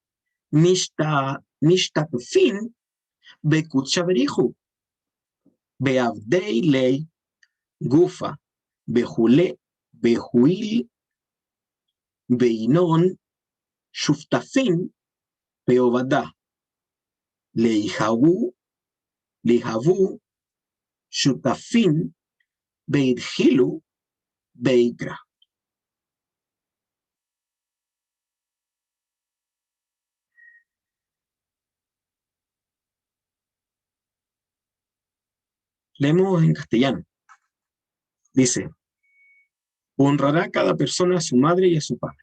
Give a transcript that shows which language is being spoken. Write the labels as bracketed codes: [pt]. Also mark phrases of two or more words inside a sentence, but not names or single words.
[arc] משתתפין בקודשא בריחו בעבדי לי גופה וכולי בהואיל ואינון שותפין בעובדה להיהבו שותפין בהתחילו ביקרא. [es] Leemos en castellano. Dice, honrará cada persona a su madre y a su padre.